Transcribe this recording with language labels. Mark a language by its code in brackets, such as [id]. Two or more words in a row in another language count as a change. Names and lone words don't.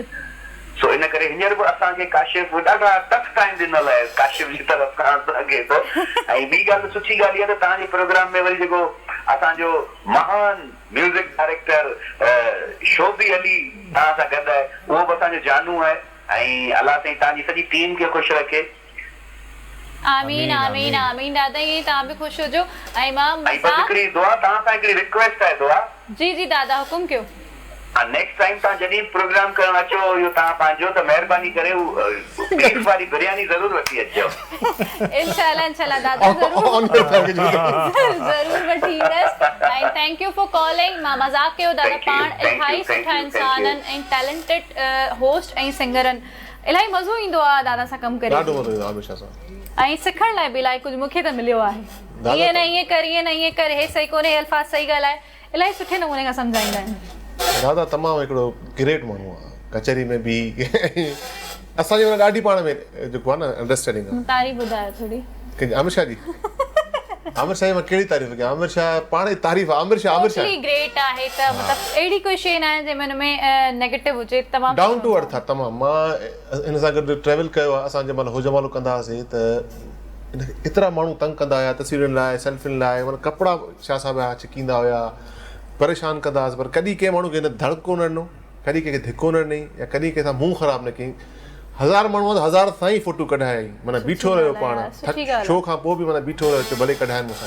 [sd] सो इन करे हींअर बि असांखे काशिफ ॾाढा [en] tough time [sd] ॾिनल आहे काशिफ जी तरफ़ खां असांखे त ऐं ॿी ॻाल्हि सुठी ॻाल्हि इहा त तव्हांजे प्रोग्राम में वरी जेको असांजो महान [en] music director [sd] शोबी अली तव्हां सां गॾु आहे उहो बि असांजो जानू आहे ऐं अलाह साईं तव्हांजी सॼी टीम खे ख़ुशि रखे आमीन आमीन आमीन दादा ये तव्हां बि ख़ुशि हुजो ऐं मां ऐं बस हिकिड़ी दुआ तव्हां सां हिकिड़ी रिक्वेस्ट आहे दुआ जी जी दादा हुकुम कयो [en] next time [sd] तव्हां जॾहिं प्रोग्राम करण अचो इहो तव्हां पंहिंजो त महिरबानी करे बीफ वारी बिरयानी ज़रूर वठी अचिजो इंशाल्लाह दादा ज़रूर वठी ईंदसि ऐं [en] thank you for calling [sd] मां मज़ाक कयो दादा [en] Thank you, [sd] पाण [en] thank you, [sd] इलाही [en] thank [sd] सुठा [en] you, [sd] इंसान [en] thank [sd] आहिनि ऐं [en] talented host [sd] ऐं सिंगर आहिनि इलाही मज़ो ईंदो आहे दादा सां कमु करे ॾाढो मज़ो ईंदो आहे हमेशह सां ऐं सिखण लाइ बि इलाही कुझु मूंखे त मिलियो आहे दादा ईअं न ईअं कर ईअं न ईअं कर हे सही कोन्हे अल्फाज़ सही ॻाल्हाए इलाही सुठे नमूने खां सम्झाईंदा आहिनि दादा तमामु हिकिड़ो ग्रेट माण्हू आहे कचहरी में बि असांजी हुन ॾाढी पाण में जेको आहे न अंडरस्टैंडिंग आहे तारीफ़ ॿुधायो थोरी कंहिंजी अमित शाह जी अमित शाह जी मां कहिड़ी तारीफ़ कयां अमित शाह पाण ई तारीफ़ आहे अमित शाह ग्रेट आहे त मतिलबु अहिड़ी कोई शइ न आहे जंहिंमें हुन में नेगेटिव हुजे तमामु [en] down to earth [sd] आहे तमामु मां हिन सां गॾु ट्रेवल कयो आहे असां जंहिं महिल होजमालो कंदा हुआसीं त एतिरा माण्हू तंग कंदा हुआ तस्वीरुनि लाइ सेल्फियुनि लाइ माना कपिड़ा छा सां पिया छिकींदा हुआ परेशान कंदा हुआसीं पर कॾहिं कंहिं माण्हू खे हिन धड़को न ॾिनो कॾहिं कंहिंखे धिको न ॾिनई या कॾहिं कंहिंसां मुंहुं ख़राबु न कयईं हज़ार माण्हू हज़ार ताईं फोटो कढायईं माना बीठो रहियो पाण शो खां पोइ बि माना बीठो रहियो भले कढाइनि मूंसां